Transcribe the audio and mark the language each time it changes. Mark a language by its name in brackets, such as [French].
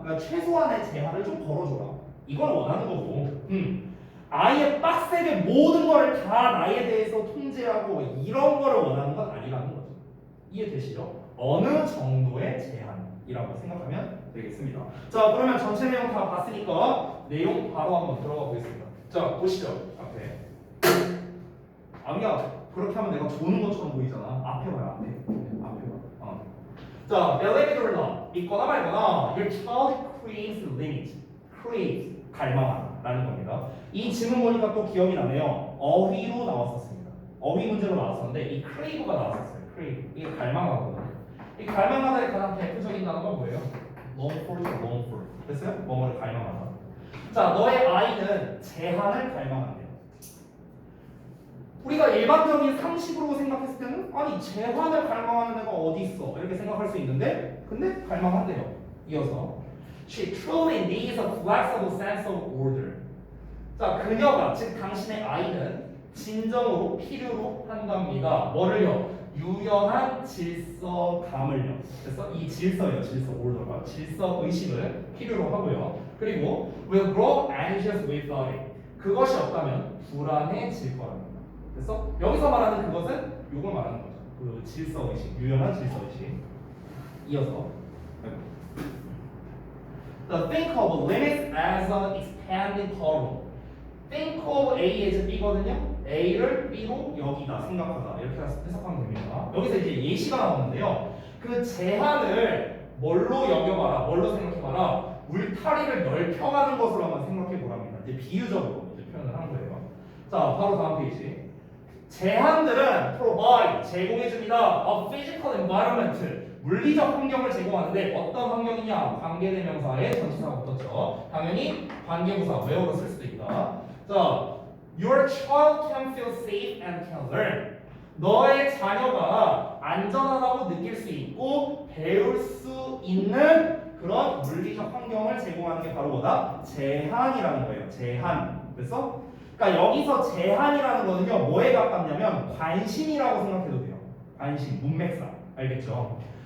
[Korean] 그러니까 최소한의 제한을 좀 걸어줘라. 이걸 원하는 거고, 아예 빡세게 모든 거를 다 나에 대해서 통제하고 이런 거를 원하는 건 아니라는 거죠. 이해되시죠? 어느 정도의 제한이라고 생각하면 되겠습니다. 자, 그러면 전체 내용 다 봤으니까 내용 바로 한번 들어가 보겠습니다. 자, 보시죠. 앞에. 아니야, 그렇게 하면 내가 조는 것처럼 보이잖아. 앞에 봐요, 앞에. 앞에 봐. [English] 자, believe it or not, [Korean] 믿거나 말거나, [English] your child craves limit. [Korean] craves, 갈망하다라는 겁니다. 이 지문 보니까 또 기억이 나네요. 어휘로 나왔었습니다. 어휘 문제로 나왔었는데 이 crave가 나왔었어요. crave, 이게 갈망하거든요. 이 갈망하다의 가장 대표적인 단어가 뭐예요? long for죠, long for. 됐어요? 뭐뭐를 갈망하다. 자, 너의 아이는 제한을 갈망한대요. 우리가 일반적인 상식으로 생각했을 때는 아니 제한을 갈망하는 애가 어디 있어 이렇게 생각할 수 있는데 근데 갈망한대요. [English] 이어서 She truly needs a flexible sense of order. [Korean] 자, 그녀가 즉 당신의 아이는 진정으로 필요로 한답니다. 뭐를요? 유연한 질서감을요. 그래서 이 질서예요. 질서 order가 질서 의식을 필요로 하고요. 그리고 [English] will grow anxious without it. [Korean] 그것이 없다면 불안해질 거랍니다. 됐어? 여기서 말하는 그것은 요걸 말하는 거죠. 그 질서의식, 유연한 질서의식. [English] 이어서 The think of limits as an expanding curve. [Korean] think of A as B거든요. A를 B로 여기다 생각하다 이렇게 해석하면 됩니다. 여기서 이제 예시가 나오는데요. 그 제한을 뭘로 여겨봐라, 뭘로 생각해봐라. 울타리를 넓혀가는 것으로 한번 생각해보랍니다. 이제 비유적으로 이제 표현을 한 거예요. 자, 바로 다음 페이지. 제한들은 provide 제공해줍니다. [English] A physical environment [Korean] 물리적 환경을 제공하는데 어떤 환경이냐? 관계대명사의 전치사가 붙었죠. 당연히 관계부사 where로 쓸 수도 있다. [English] 자, your child can feel safe and can learn. [Korean] 너의 자녀가 안전하다고 느낄 수 있고 배울 수 있는 그런 물리적 환경을 제공하는 게 바로 뭐다? 제한이라는 거예요. 제한. 그래서 그러니까 여기서 제한이라는 거는요 뭐에 가깝냐면 관심이라고 생각해도 돼요. 관심, 문맥상. 알겠죠?